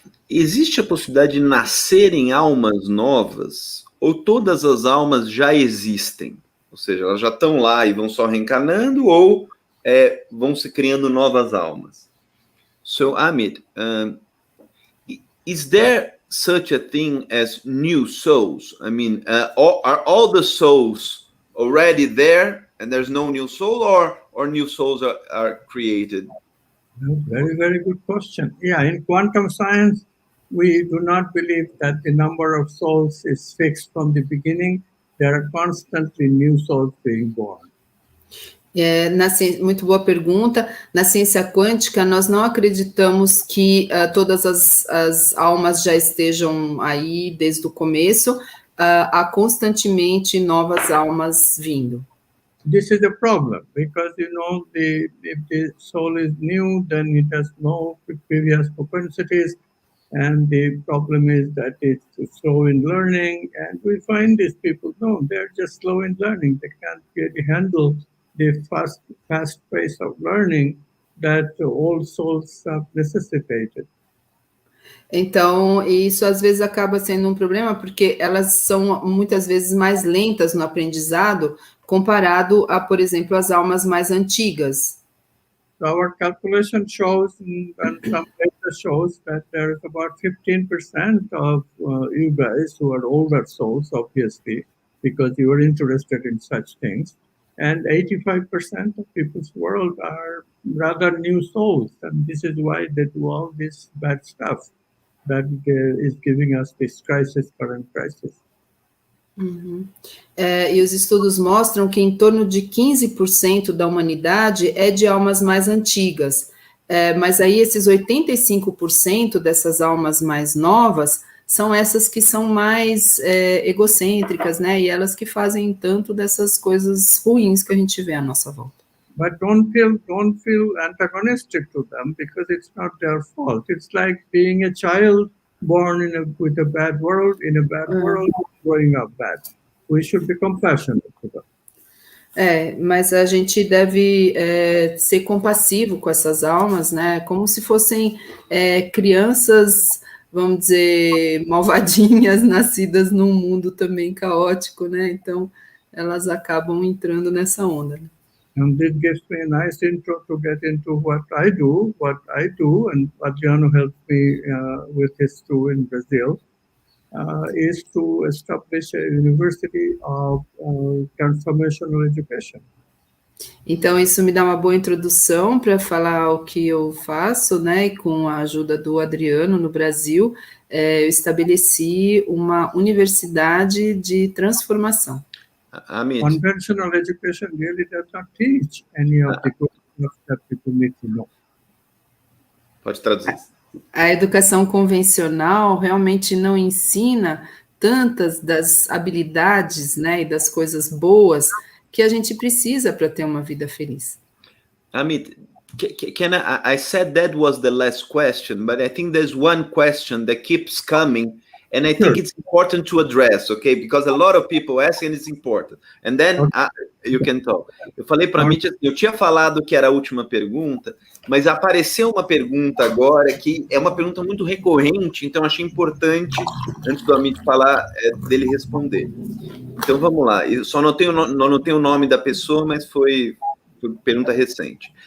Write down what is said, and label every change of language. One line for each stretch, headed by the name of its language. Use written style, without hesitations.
Portuguese: Existe a possibilidade de nascerem almas novas ou todas as almas já existem? Ou seja, elas já estão lá e vão só reencarnando ou vão se criando novas almas?
English: So, Amit, is there such a thing as new souls? I mean, are all the souls already there and there's no new soul, or new souls are created? Very, very good question. Yeah, in quantum science, we do not believe that the number of souls is fixed from the beginning. There are constantly new souls being born.
Portuguese: Muito boa pergunta. Na ciência quântica, nós não acreditamos que todas as almas já estejam aí desde o começo. Há constantemente novas almas vindo.
English: This is a problem because, you know, if the soul is new, then it has no previous propensities. And the problem is that it's slow in learning. And we find these people, no, they're just slow in learning. They can't really handle the fast pace of learning that all souls have necessitated.
Portuguese: Então, isso às vezes acaba sendo um problema, porque elas são muitas vezes mais lentas no aprendizado, comparado a, por exemplo, as almas mais antigas.
English: Our calculation shows, and some data shows, that there is about 15% of you guys who are older souls, obviously, because you are interested in such things. And 85% of people's world are rather new souls. And this is why they do all this bad stuff that is giving us this crisis, current crisis. Uhum.
Portuguese: E os estudos mostram que em torno de 15% da humanidade é de almas mais antigas, mas aí esses 85% dessas almas mais novas são essas que são mais egocêntricas, né? E elas que fazem tanto dessas coisas ruins que a gente vê à nossa volta.
English: But don't feel antagonistic to them because it's not their fault. It's like being a child born with a bad world, in a bad world, growing up bad. We should be compassionate to them.
Portuguese: Mas a gente deve ser compassivo com essas almas, né? Como se fossem crianças, vamos dizer, malvadinhas, nascidas num mundo também caótico, né? Então, elas acabam entrando nessa onda, né?
English: And this gives me a nice intro to get into what I do, and Adriano helped me with this too in Brazil, is to establish a university of transformational education.
Portuguese: Então, isso me dá uma boa introdução para falar o que eu faço, né? E com a ajuda do Adriano no Brasil, eu estabeleci uma universidade de transformação.
English: Conventional education really does not teach any of the good stuff that people need to know.
Portuguese: Pode traduzir. A educação convencional realmente não ensina tantas das habilidades, né, e das coisas boas que a gente precisa para ter uma vida feliz.
English: Amit, I said that was the last question, but I think there's one question that keeps coming. And I think it's important to address, okay? Because a lot of people ask and it's important. And then you can talk.
Portuguese: Eu falei para mim, eu tinha falado que era a última pergunta, mas apareceu uma pergunta agora que é uma pergunta muito recorrente, então achei importante, antes do Amit falar, dele responder. Então vamos lá. Eu só não tenho o nome da pessoa, mas foi pergunta recente.